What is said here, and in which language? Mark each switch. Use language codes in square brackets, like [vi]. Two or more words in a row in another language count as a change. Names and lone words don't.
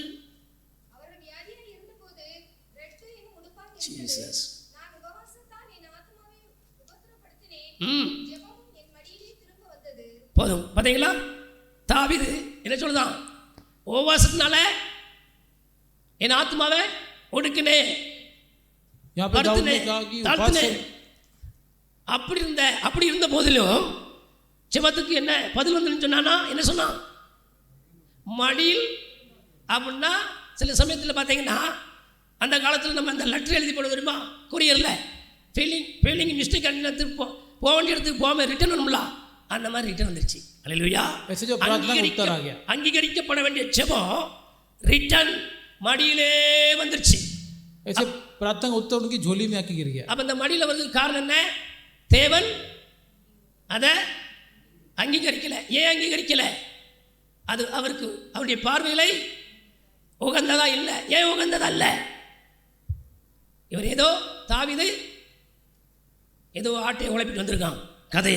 [ta] அவர்கள் வியாதியாய் இருந்தபோது இரட்டு என்னும் உடுப்பாக ஜீசஸ். நான் உபவாசத்தால் என் ஆத்துமாவை உபத்திரப்படுத்தினேன், ஜெபமும் என் மடியிலே திரும்ப வந்தது. போதும். பார்த்தீங்களா? தாவீது என்ன சொல்லுதான்? உபவாசத்தினால என் ஆத்மாவை ஒடுக்கினே, [hi] यहाँ पे दाऊद ने कहा कि उपवास से [ta] அப்படி இருந்த போதிலும் ஜெபத்துக்கு என்ன பதில் வந்து சொன்னானா? என்ன சொன்னான்? மடியில். அப்படின்னா சில சமயத்தில் பார்த்தீங்கன்னா, அந்த காலத்தில் நம்ம அந்த லெட்டர் எழுதி போட தெரியுமா, கொரியரில் [en] feeling mistake [ta] போக வேண்டிய இடத்துக்கு போகாமல் ரிட்டர்ன் பண்ணும்ல, அந்த மாதிரி ரிட்டர்ன் வந்துருச்சு. அல்லேலூயா. [hi] ऐसे जो प्रार्थना का उत्तर आ गया, [ta] அங்கீகரிக்கப்பட வேண்டிய ஜெபம் ரிட்டர்ன் மடியிலே வந்துருச்சு. [hi] ऐसे प्रार्थना का उत्तर उनकी झोली में आके गिर गया। [ta] அப்போ அந்த மடியில் வர்றதுக்கு காரணம் என்ன? தேவன் அதை அங்கீகரிக்கல. ஏன் அங்கீகரிக்கல? அது அவருக்கு அவருடைய பார்வைகளை உகந்ததா இல்லை. ஏன் உகந்ததல்ல? இவர் ஏதோ தாவீது ஏதோ ஆட்டையை உழைப்பிட்டு வந்திருக்கான் கதையை.